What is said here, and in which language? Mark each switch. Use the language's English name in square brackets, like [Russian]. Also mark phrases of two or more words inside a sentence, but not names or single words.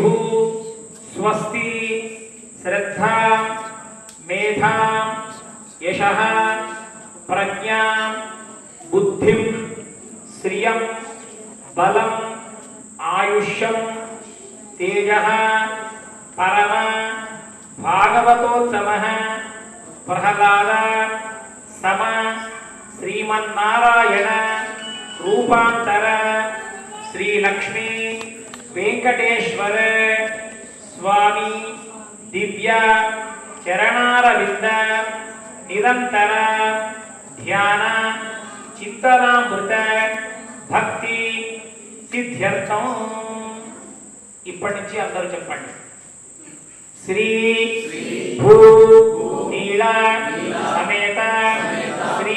[Sanskrit] स्वस्ति श्रद्धा मेधा यशः प्रज्ञा बुद्धिं श्रियं बलम् आयुष्यं तेजः परम भागवतोत्तमः प्रहलाद सम श्रीमन्नारायण रूपांतर श्री लक्ष्मी वेंकटेश्वर స్వామి దివ్య చరణారవింద నిరంతర ధ్యాన చింతనామృత భక్తి సిద్ధ్యర్థం. [Telugu] ఇప్పటి నుంచి అందరూ చెప్పండి. [Sanskrit] శ్రీ భూ నీల సమేత శ్రీ